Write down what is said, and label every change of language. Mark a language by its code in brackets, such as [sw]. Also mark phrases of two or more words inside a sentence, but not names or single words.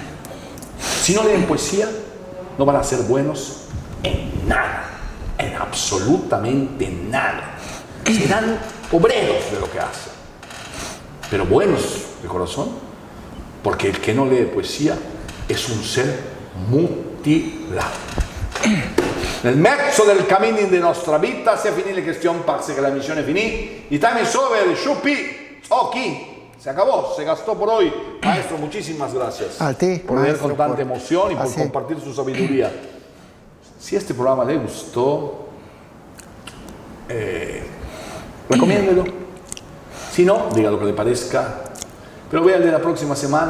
[es] Si no leen poesía, no van a ser buenos en nada, en absolutamente nada. Serán obreros de lo que hacen, pero buenos de corazón, porque el que no lee poesía es un ser mutilado. [it] Nel mezzo del cammino de nostra vita si è finita la questione, parce che la missione finì. [en] The time is over, [it] sciupi, occhi. [es] Se acabó, se gastó por hoy. Maestro, muchísimas gracias A ti, por leer maestro, con tanta por- emoción y por así. compartir su sabiduría. Si este programa le gustó, recomiéndelo. Si no, diga lo que le parezca. Pero vea el de la próxima semana.